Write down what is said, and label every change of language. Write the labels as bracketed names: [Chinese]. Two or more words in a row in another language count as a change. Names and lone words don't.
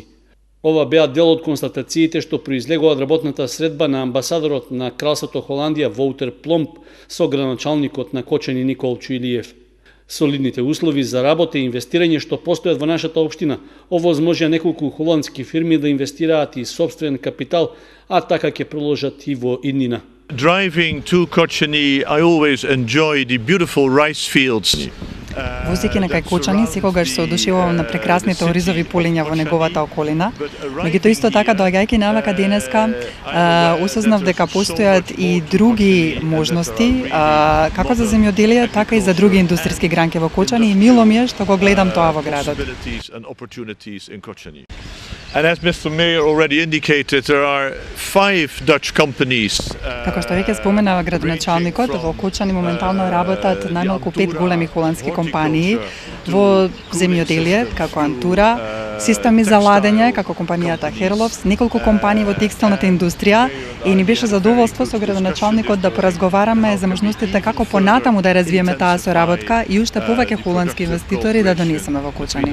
[Macedonian] Ова беа дел од констатациите што произлегува од работната средба на амбасадорот на Кралството Холандија Воутер Пломп со градоначалникот на Кочани Никол Чуилиев. Солидните услови за работа и инвестирање што постојат во нашата општина овозможија неколку холандски фирми да инвестираат и собствен капитал, а така ќе продолжат и во иднина. [English] Driving to Kočani, I always enjoy the beautiful rice fields. [Macedonian] Возејќи на кај Кочани, секогаш се одушевувам на прекрасните оризови полиња во неговата околина. Меѓутоа исто така доаѓајќи навака денеска, осознав дека постојат и други можности, како за земјоделие, така и за други индустријски гранки во Кочани, и мило ми е што го гледам тоа во градот. [English] And as Mr. Mayor already indicated, there are 5 Dutch companies. [Macedonian] Како што веќе споменава градоначалникот, во Кочани моментално работат најмалку 5 големи холандски компании во земјоделие, како Антура, системи за ладење, како компанијата Херловс, неколку компании во текстилната индустрија, и ни беше задоволство со градоначалникот да поразговараме за можностите како понатаму да развиеме таа соработка и уште повеќе холандски инвеститори да донесеме во Кочани.